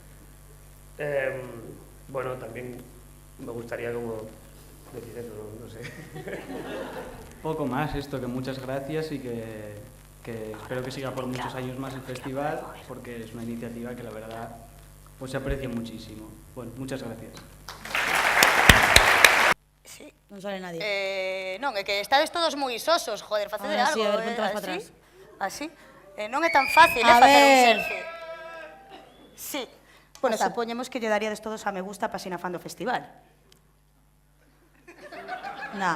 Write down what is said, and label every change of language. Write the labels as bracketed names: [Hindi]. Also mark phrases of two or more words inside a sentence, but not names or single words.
[Spanish] Bueno, también me gustaría como decir eso, no sé. Poco más esto, que muchas gracias y que espero que siga por muchos años más el festival, porque es una iniciativa que la verdad pues se aprecia muchísimo. Bueno, muchas gracias. Sí. [Galician] Non sale nadie. Non, é que estades todos moi sosos, joder, facede Ahora algo. sí, a ver, ponte máis para atrás. Así? Non é tan fácil, A facer un ver. selfie. Sí. Bueno, Pasa. supoñemos que lle daríades todos a [Spanish] me gusta [Galician] para Páxina Fan do festival. Na.